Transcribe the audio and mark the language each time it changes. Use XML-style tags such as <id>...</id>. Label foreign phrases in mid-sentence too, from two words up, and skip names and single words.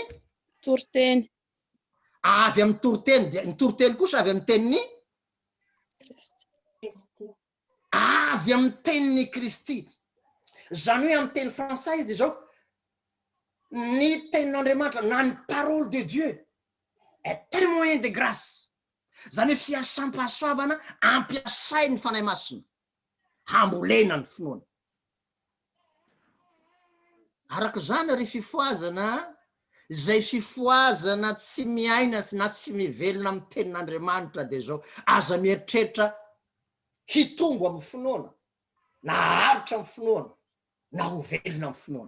<mg>toroteny. Avy amin'ny toroteny dia ny toroteny kosa avy amin'ny tenin'ny Kristy. Avy amin'ny tenin'ny Kristy. Zany hoe amin'ny teny frantsay dia zao ny tenin'Andriamanitra na ny</mg> <fr>parole de Dieu est témoin de grâce.</fr> <mg>Zany hoe fiasam-pahasoavana ampiasai ny fanahy masina hambolena ny finoana. Araka zany ary fifoazana izay fifoazana tsy miaina na tsy mivelona amin'ny tenin'Andriamanitra dia zao aza mieritreritra hitombo amin'ny finoana na haritra amin'ny finoana na ho velona amin'ny finoana.</mg>